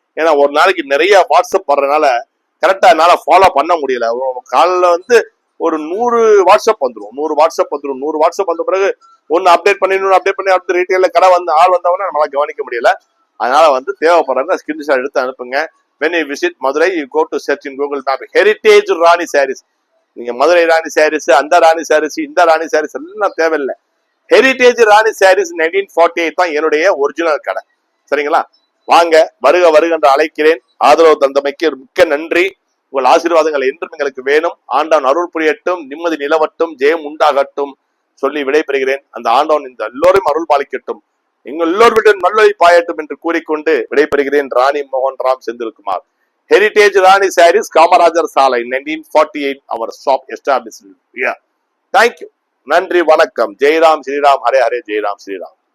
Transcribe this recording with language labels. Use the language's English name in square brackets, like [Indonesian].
[Tamil] ஏன்னா ஒரு நாளைக்கு நிறைய வாட்ஸ்அப் வர்றதுனால கரெக்டா என்னால ஃபாலோ பண்ண முடியல. காலைல வந்து ஒரு 100 வாட்ஸ்அப் வந்துடும். 100 வாட்ஸ்அப் வந்த பிறகு ஒன்னு அப்டேட் பண்ணி அடுத்து ரீட்டைல கடை வந்து ஆள் வந்தவொடனே நம்மளால கவனிக்க முடியல. அதனால வந்து தேவைப்படுறவங்க ஸ்கிரீன்ஷாட் எடுத்து அனுப்புங்க. [English] when you visit Madurai, you go to search in Google Map Heritage Rani Sarees. [Tamil] நீங்க மதுரை ராணி சாரீஸ், அந்த ராணி சாரீஸ், இந்த ராணி சாரீஸ் எல்லாம் தேவையில்லை. ஹெரிடேஜ் ராணி சாரீஸ் 1948 தான் என்னுடைய ஒரிஜினல் கடை. சரிங்களா? வாங்க, வருக வருகின்ற அழைக்கிறேன். ஆதரவு தந்தமைக்கு மிக்க நன்றி. உங்கள் ஆசீர்வாதங்கள் என்றும் எங்களுக்கு வேணும். ஆண்டவன் அருள் புரியட்டும், நிம்மதி நிலவட்டும், ஜெயம் உண்டாகட்டும் சொல்லி விடைபெறுகிறேன். அந்த ஆண்டவன் இந்த எல்லோரும் அருள் பாலிக்கட்டும், எங்கள் எல்லோருவிடம் நல்லதை பாயட்டும் என்று கூறிக்கொண்டு விடைபெறுகிறேன். ராணி மோகன் Ram Senthilkumar. [English] Heritage Rani Sarees, Kamarajar Salai, 1948, our shop established. Yeah. Thank you. [Tamil] Nandri Vanakkam. [English] Jai Ram, Sri Ram, Hare Hare, Jai Ram, Sri Ram.